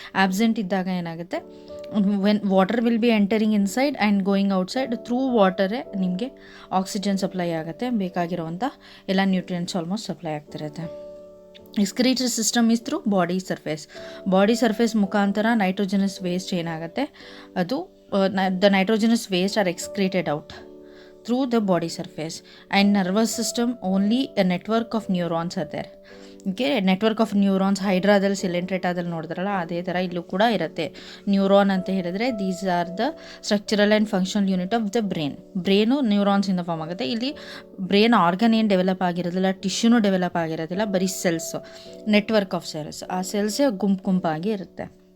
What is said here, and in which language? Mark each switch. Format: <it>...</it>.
<kn>Absent ಇದ್ದಾಗ ಏನಾಗುತ್ತೆ,</kn> <en>when water will be entering inside and going outside,</en> <kn>through ವಾಟರೇ ನಿಮಗೆ oxygen supply ಆಗುತ್ತೆ, ಬೇಕಾಗಿರುವಂಥ ಎಲ್ಲ ನ್ಯೂಟ್ರಿಯೆಂಟ್ಸ್ ಆಲ್ಮೋಸ್ಟ್ ಸಪ್ಲೈ ಆಗ್ತಿರುತ್ತೆ.</kn> <en>excretory system is through body surface</en> <kn>ಮುಖಾಂತರ ನೈಟ್ರೋಜನಸ್ ವೇಸ್ಟ್ ಏನಾಗುತ್ತೆ, ಅದು</kn> <en>The nitrogenous waste are excreted out through the body surface. And nervous system, only a network of neurons are there.</en> <kn>Okay, network of neurons ಹೈಡ್ರಾದಲ್ಲಿ ಸಿಲೆಂಟ್ರೇಟಾದಲ್ಲಿ ನೋಡಿದ್ರಲ್ಲ ಅದೇ ಥರ ಇಲ್ಲೂ ಕೂಡ ಇರುತ್ತೆ. Neuron ಅಂತ ಹೇಳಿದ್ರೆ</kn> <en>these are the structural and functional unit of the brain</en> <kn>ನ್ಯೂರಾನ್ಸಿಂದ form ಆಗುತ್ತೆ. ಇಲ್ಲಿ ಬ್ರೇನ್ ಆರ್ಗನ್ ಏನು ಡೆವಲಪ್ ಆಗಿರೋದಿಲ್ಲ, ಟಿಶ್ಯೂನು ಡೆವಲಪ್ ಆಗಿರೋದಿಲ್ಲ, ಬರೀ ಸೆಲ್ಸು, ನೆಟ್ವರ್ಕ್ ಆಫ್ ಸೆಲ್ಸ್, ಆ ಸೆಲ್ಸೇ ಗುಂಪಾಗಿ ಇರುತ್ತೆ.</kn>